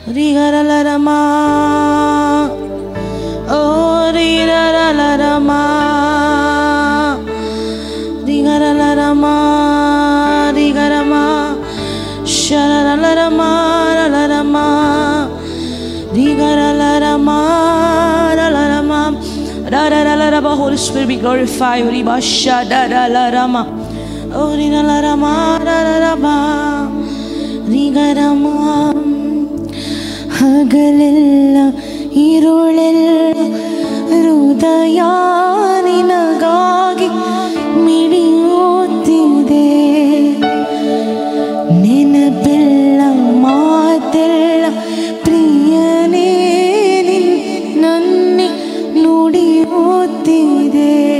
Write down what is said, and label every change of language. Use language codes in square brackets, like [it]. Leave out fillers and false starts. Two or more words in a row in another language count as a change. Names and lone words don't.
[en] rigarama, oh rigarama, rigarama, rigarama, shararama, rarama, rigarama, rarama, rararama. Holy Spirit, be glorified. Ribasha, rarama, oh rigarama, rarama, rigarama. [kn] ಹಗಲೆಲ್ಲ ಇರುಳೆಲ್ಲ ಹೃದಯ ನಿನಗಾಗಿ ಮಿಡಿಯುತ್ತಿದೆ. ನೆನಪೆಲ್ಲ ಮಾತೆಲ್ಲ ಪ್ರಿಯನೇ ನನ್ನೆ ನುಡಿಯುತ್ತಿದೆ.